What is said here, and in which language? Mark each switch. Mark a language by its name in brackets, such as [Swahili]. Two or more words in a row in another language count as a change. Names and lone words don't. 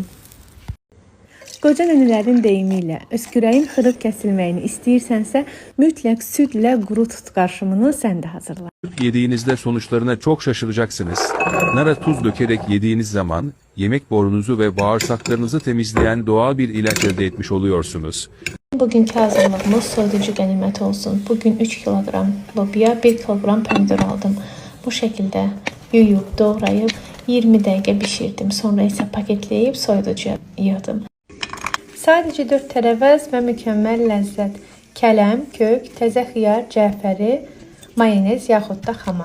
[Azerbaijani] Qoca nənələrin deyimi ilə öskürəyin xırıq kəsilməyini istəyirsənsə, mütləq südlə quru tut qarışımını sən də hazırla. [Turkish] Yediğinizde sonuçlarına çok şaşıracaksınız. Nara tuz dökerek yediğiniz zaman yemek borunuzu ve bağırsaklarınızı temizleyen doğal bir ilaç elde etmiş oluyorsunuz. [Azerbaijani] Bugünkü hazırlığımız soyuducu qənimət olsun. Bugün 3 kiloqram lobya, 1 kiloqram pomidor aldım. Bu şəkildə yuyub, doğrayıb 20 dəqiqə bişirdim. Sonra isə paketləyib soyuducuya yığdım. Sadəcə 4 tərəvəz və mükəmməl ləzzət. Kələm, kök, təzə xiyar, cəfəri, mayonez yaxud da xama.